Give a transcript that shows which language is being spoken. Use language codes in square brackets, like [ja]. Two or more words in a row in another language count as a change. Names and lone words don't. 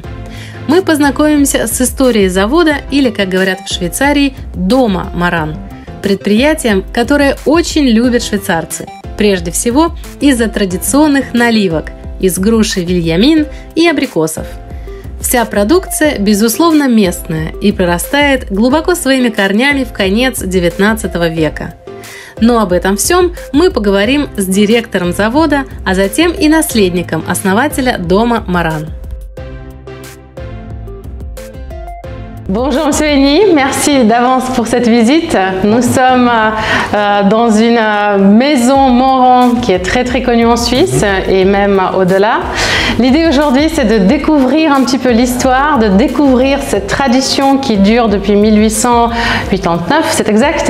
[ru] Мы познакомимся с историей завода, или, как говорят в Швейцарии, дома «Маран», предприятием, которое очень любят швейцарцы, прежде всего из-за традиционных наливок из груши вильямин и абрикосов. Вся продукция, безусловно, местная и прорастает глубоко своими корнями в конец XIX века. Но об этом всем мы поговорим с директором завода, а затем и наследником основателя дома «Маран». [fr] Bonjour Monsieur Henny, merci d'avance pour cette visite. Nous sommes dans une maison Moran qui est très connue en Suisse et même au-delà. L'idée aujourd'hui, c'est de découvrir un petit peu l'histoire, de découvrir cette tradition qui dure depuis 1889, c'est exact?